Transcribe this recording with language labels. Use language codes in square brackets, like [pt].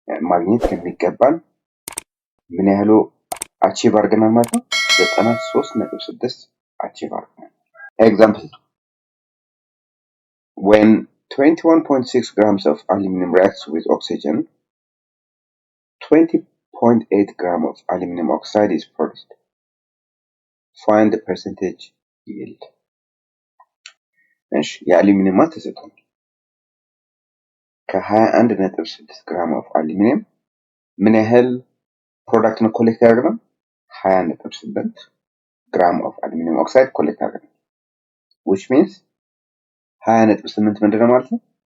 [am] ማግኘት ከሚገባን ምን ያህሉ አቺቭ አድርገናል ማለት ነው? 93.6 አቺቭ አድርገናል። [en] Example 2. When 21.6 grams of aluminum reacts with oxygen, 20.8 grams of aluminum oxide is produced. Find the percentage yield. [am] እሺ የአሉሚኒየም ማስ ተሰጥቷል። ከ21.6 ግራም ኦፍ አሉሚኒየም ምን ያህል ፕሮዳክት ነው ኮሌክት ያደርገናል? 20.8 ግራም ኦፍ አሉሚኒየም ኦክሳይድ ኮሌክት ያደርገናል። [en] which means [am] 20.8 ምንድነው ማለት ነው?